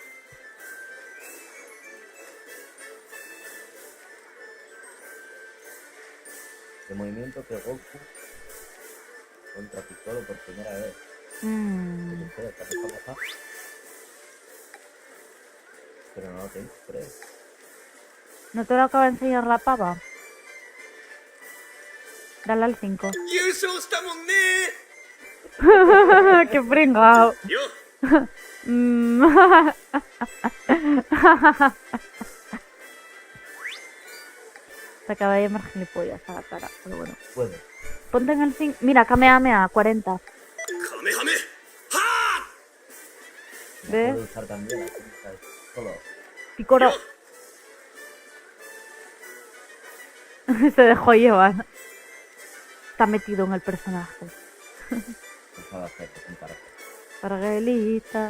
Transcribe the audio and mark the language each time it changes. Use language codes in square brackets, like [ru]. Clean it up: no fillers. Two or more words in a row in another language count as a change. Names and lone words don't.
[es] De movimiento que Goku contra Piccolo por primera vez. Mm, No sé, está pasando. Pero no lo tengo, creo. ¿No te lo acaba de enseñar la pava? Dale al 5. [ja] 優勝したもんね [es] ¡Qué pringao! [ja] よ Mm. [es] Se acaba de llamar gilipollas a la cara, pero bueno. Puede. Ponte en el 5. Mira, Kamehameha, 40. [ja] カメハメは [es] ¿Ves? Puede usar también la técnica de Piccolo. Picoro. Se dejó llevar. Está metido en el personaje. Pensaba hacer que un carácter. Parguelita.